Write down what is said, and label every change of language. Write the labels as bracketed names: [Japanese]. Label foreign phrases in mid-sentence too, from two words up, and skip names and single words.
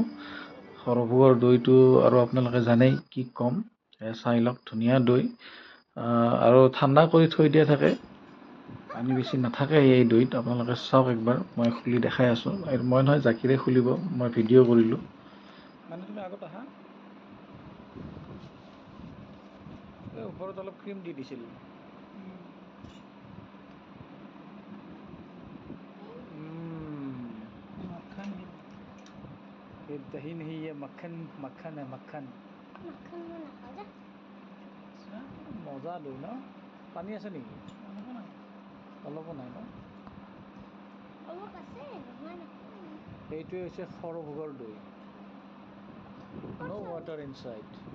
[Assamese] সৰভোগৰ দৈটো আৰু আপোনালোকে জানেই কি ক'ম, চাই লওক, ধুনীয়া দৈ আৰু ঠাণ্ডা কৰি থৈ দিয়া থাকে, পানী বেছি নাথাকে এই দৈত। আপোনালোকে চাওক একবাৰ, মই খুলি দেখাই আছোঁ। মই নহয়, জাকিৰে খুলিব, মই ভিডিঅ' কৰিলোঁ। মানে তুমি আগত আহা, এই ওপৰত অলপ ক্ৰীম দি দিছিল। [Hindi] दही नहीं ये मक्खन मक्खन है मक्खन [Assamese] মজা দৈ ন? পানী আছে নেকি? অলপো নাই ন? এইটোৱে হৈছে সৰভোগৰ দৈ, [English] no water inside.